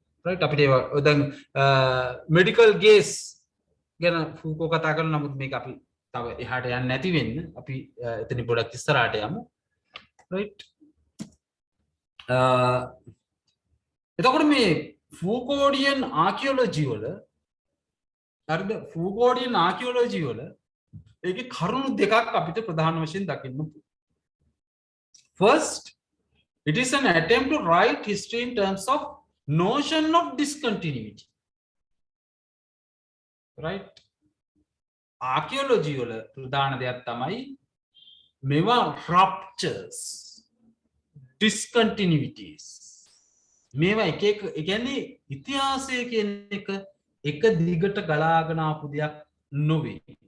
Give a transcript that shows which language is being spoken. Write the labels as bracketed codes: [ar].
[si] Right අපිට දැන් medical gaze ගැන ෆූකෝ කතා කරන නමුත් මේක අපි තව එහාට යන්නේ නැති වෙන්න අපි එතන පොඩක් ඉස්සරහට යමු. රයිට් එතකොට මේ ෆූකෝඩියන් ආකියොලොජි වල හරිද ෆූකෝඩියන් ආකියොලොජි වල ඒකේ කරුණු දෙකක් අපිට ප්‍රධාන වශයෙන් දකින්න පුළුවන්. [en] First, it is an attempt to write history in terms of notion of discontinuity. Right? [si] Archaeology වල ප්‍රධාන දෙයක් තමයි මේවා ruptures, discontinuities. මේවා එක කියන්නේ ඉතිහාසය කියන එක දිගට ගලාගෙන ආපු දෙයක් නොවේ.